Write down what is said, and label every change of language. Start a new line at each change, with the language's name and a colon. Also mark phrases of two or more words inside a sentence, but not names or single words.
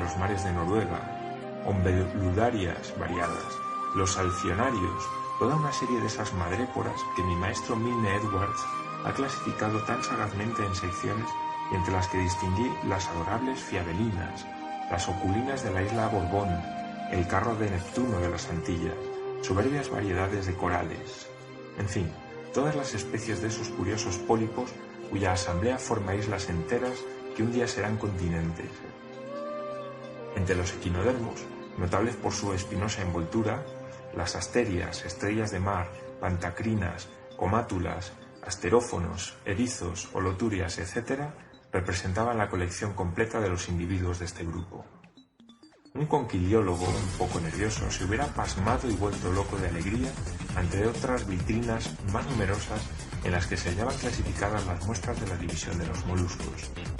Spanish: los mares de Noruega, ombeludarias variadas, los alcionarios, toda una serie de esas madréporas que mi maestro Milne Edwards ha clasificado tan sagazmente en secciones y entre las que distinguí las adorables fiabelinas, las oculinas de la isla Borbón, el carro de Neptuno de las Antillas, soberbias variedades de corales, en fin, todas las especies de esos curiosos pólipos cuya asamblea forma islas enteras que un día serán continentes. Entre los equinodermos, notables por su espinosa envoltura, las asterias, estrellas de mar, pantacrinas, comátulas, asterófonos, erizos, holoturias, etc., representaban la colección completa de los individuos de este grupo. Un conquiliólogo un poco nervioso se hubiera pasmado y vuelto loco de alegría ante otras vitrinas más numerosas en las que se hallaban clasificadas las muestras de la división de los moluscos.